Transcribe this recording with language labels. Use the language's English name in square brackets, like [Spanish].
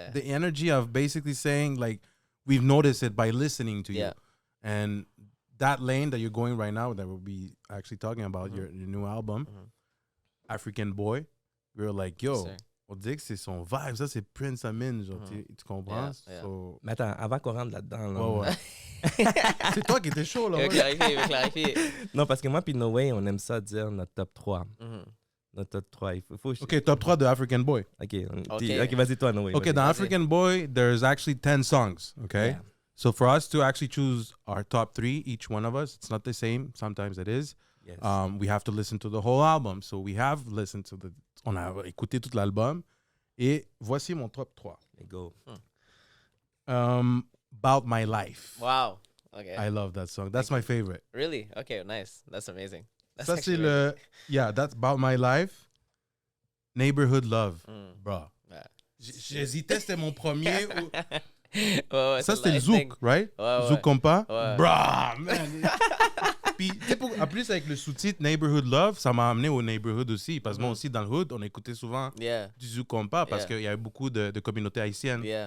[English] The energy of basically saying, like, we've noticed it by listening to you. And that lane that you're going right now, that we'll be actually talking about, your new album, African Boy, we're like, yo, [French] on dit que c'est son vibe. Ça, c'est Prince Amine, genre, tu comprends? So... Mais attends, avant qu'on rentre là-dedans, là, ouais. C'est toi qui étais chaud, là. Clarifier. Non, parce que moi puis Nouveau, on aime ça dire notre top 3. Notre top 3. OK, top 3 de African Boy. OK, vas-y toi, Nouveau. [English] OK, dans African Boy, there's actually 10 songs, okay? Yeah. So for us to actually choose our top 3, each one of us, it's not the same. Sometimes it is. Yes. We have to listen to the whole album. So we have listened to [French] on a écouté tout l'album. Et voici mon top 3. [English] Let's go. About My Life. Wow. Okay. I love that song. That's my favorite. Really? Okay, nice. That's amazing. [French] Ça, c'est le... [English] Yeah, that's About My Life. Neighborhood Love. Bro. Yeah. [French] J'hésitais, c'était mon premier. Ça, c'était le Zouk, right? Zouk Compa. Bro, man. Puis, tu sais, en plus, avec le sous-titre Neighborhood Love, ça m'a amené au Neighborhood aussi. Parce que moi aussi, dans le Hood, on écoutait souvent du Zouk Compa parce qu'il y avait beaucoup de communautés haïtiennes.